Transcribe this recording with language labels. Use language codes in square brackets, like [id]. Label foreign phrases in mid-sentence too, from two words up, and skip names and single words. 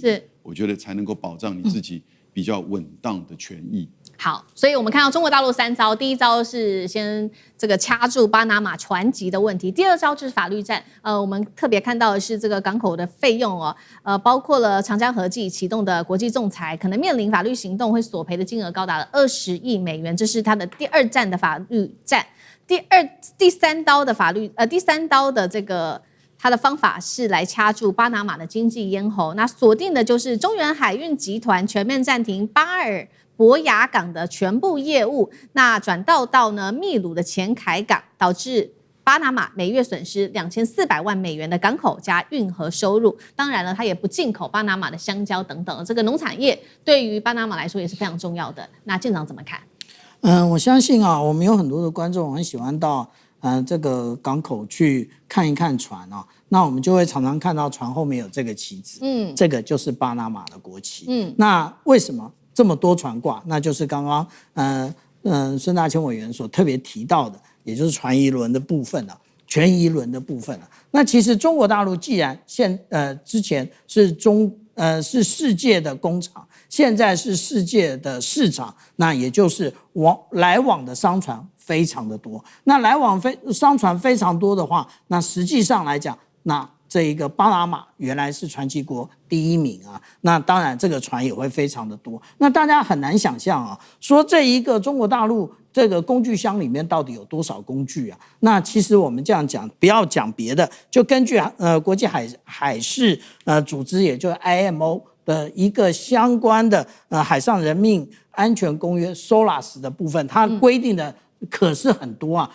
[zh] 是，我覺得才能夠保障你自己比較穩當的權益。好，所以我們看到中國大陸3招，第一招是先這個掐住巴拿馬船籍的問題，第二招就是法律戰。我們特別看到的是這個港口的費用哦，包括了長江和記啟動的國際仲裁，可能面臨法律行動，會索賠的金額高達了20億美元，這是它的第2戰的法律戰。第三刀的這個它的方法是來掐住巴拿馬的經濟咽喉，那鎖定的就是中原海運集團全面暫停巴爾博雅港的全部業務，那轉到呢秘魯的前凱港，導致巴拿馬每月損失2400萬美元的港口加運河收入。當然了，它也不進口巴拿馬的香蕉等等，這個農產業對於巴拿馬來說也是非常重要的。那艦長怎麼看？我相信啊，我們有很多的觀眾很喜歡到這個港口去看一看船啊，那我們就會常常看到船後面有這個旗子，這個就是巴拿馬的國旗。那為什麼這麼多船掛？那就是剛剛孫大千委員所特別提到的，也就是船移輪的部分啊，全移輪的部分啊。那其實中國大陸既然之前是世界的工厂，現在是世界的市場，那也就是來往的商船非常的多。那来往商船非常多的話，那實際上來講，那這一個巴拿馬原來是船籍國第1名啊，那當然這個船也會非常的多。那大家很難想象啊，說這一個中國大陸這個工具箱裡面到底有多少工具啊？那其實我們這樣講，不要講別的，就根據國際海事組織，也就是 IMO 的一個相關的海上人命安全公約 SOLAS 的部分，它規定的可是很多啊。